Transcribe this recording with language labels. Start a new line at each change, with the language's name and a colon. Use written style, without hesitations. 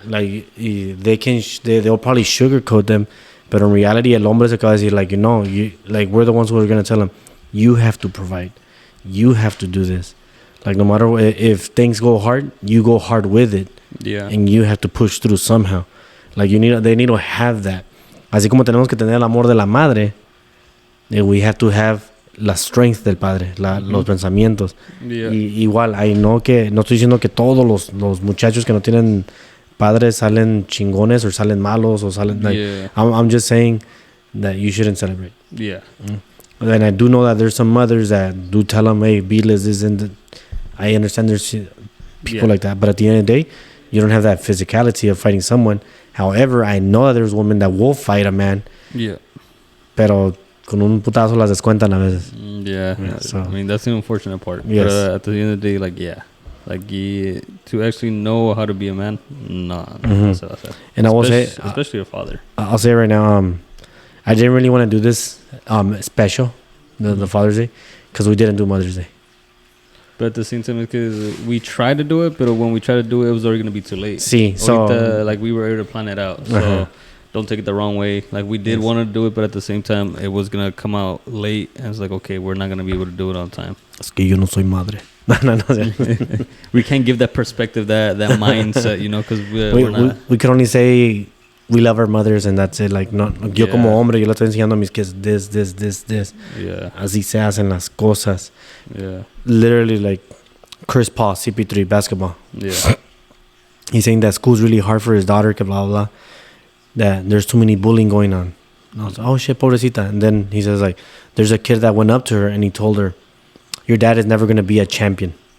English: Like, they'll probably sugarcoat them, but in reality,
Spanish: el hombre se acaba de decir,
English: like, like, we're the ones who are going to tell them, you have to provide. You have to do this. Like, no matter what, if things go hard, you go hard with it. Yeah. And you have to push through somehow. Like, they need to have that.
Spanish: Así como tenemos que tener el amor de la madre,
English: we have to have
Spanish: la strength del padre, los pensamientos.
English: Yeah.
Spanish: Igual, no estoy diciendo que todos los muchachos que no tienen padres salen chingones o salen malos o salen, like,
English: Yeah. I'm just saying that you shouldn't celebrate. Yeah. And I do know that there's some mothers that do tell them, hey, Beatles isn't. I understand there's people like that, but at the end of the day, you don't have that physicality of fighting someone. However, I know that there's women that will fight a man. Yeah.
Spanish: Pero con un putazo las descuentan a veces.
English: Yeah. So. I mean, that's the unfortunate part. Yes. But at the end of the day, like, yeah. Like, to actually know how to be a man, nah. And I will say, especially a father. I'll say right now, I didn't really want to do this special, the Father's Day, because we didn't do Mother's Day. But at the same time, because we tried to do it, but when we tried to do it, it was already going to be too late. Sí, so... like, we were able to plan it out. So, don't take it the wrong way. Like, we did want to do it, but at the same time, it was going to come out late. And it's like, okay, we're not going to be able to do it on time.
Spanish: Es que yo no soy madre.
English: We can't give that perspective, that mindset, because we're not... We can only say... We love our mothers and that's it.
Spanish: Like, no, yo como hombre, yo le estoy enseñando a mis kids this.
English: Yeah.
Spanish: Así se hacen las cosas.
English: Yeah. Literally, like, Chris Paul, CP3, basketball. Yeah. He's saying that school's really hard for his daughter, que blah, blah, blah. That there's too many bullying going on. And I was like, oh, shit, pobrecita. And then he says, like, there's a kid that went up to her and he told her, your dad is never going to be a champion.